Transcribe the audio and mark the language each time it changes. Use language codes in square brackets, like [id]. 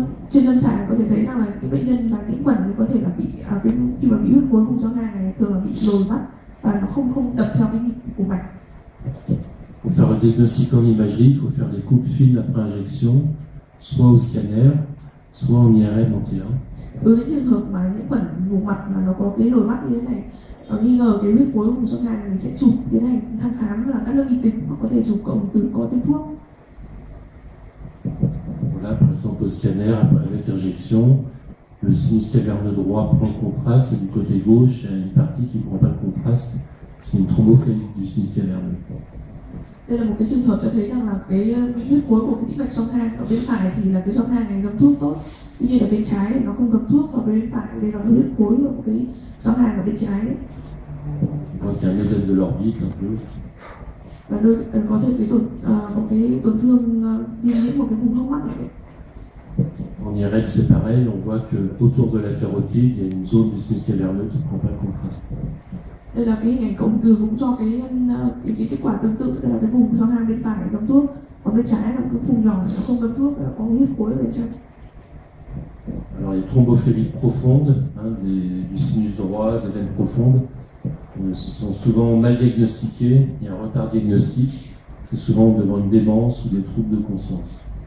[vi] Trên lâm sàng có thể thấy rằng là cái bệnh nhân là nhiễm khuẩn thì có thể là bị khi mà bị huyết khối vùng xoang ngang này thường là bị lồi mắt và nó không đập theo cái nhịp của mạch. [fr] Pour faire un diagnostic en imagerie, il faut faire des coupes fines après injection, soit au scanner, soit en IRM en T1. [vi] Đối với trường hợp mà nhiễm khuẩn vùng mặt mà nó có cái lồi mắt như thế này, nghi ngờ cái huyết khối vùng xoang ngang thì sẽ chụp tiến hành thăm khám là cắt lớp vi tính, hoặc có thể chụp cộng từ có tên thuốc. [fr] Là, par exemple, au scanner, avec injection, le sinus caverneux droit prend le contraste et du côté gauche, il y a une partie qui ne prend pas le contraste. C'est une thrombophlébite du sinus caverneux. [vi] Đây là một cái trường hợp cho thấy rằng là cái huyết khối của cái tĩnh mạch xoang ngang ở bên phải thì là cái xoang ngang này ngấm thuốc tốt, tuy nhiên ở bên trái thì nó không ngấm thuốc, và bên phải đây là huyết khối của cái xoang ngang ở bên trái đấy. [fr] On voit qu'il y a un édème de l'orbite un peu. [vi] Và có thể có cái tổn thương viêm nhiễm của cái vùng hốc mắt này. [fr] En IRM, c'est pareil, on voit que autour de la carotide, il y a une zone du sinus caverneux qui ne prend pas le contraste. [vi] Đây là cái hình ảnh cộng từ cũng cho cái kết quả tương tự, tức là cái vùng xoang ngang bên phải ngấm thuốc, còn bên trái là cái vùng nhỏ này nó không ngấm thuốc, có huyết khối ở bên trong. [fr] Alors les thrombophlébite profondes, du sinus droit, des veines profondes, ce sont souvent mal diagnostiquées, il y a un retard diagnostique, c'est souvent devant une démence ou des troubles de conscience.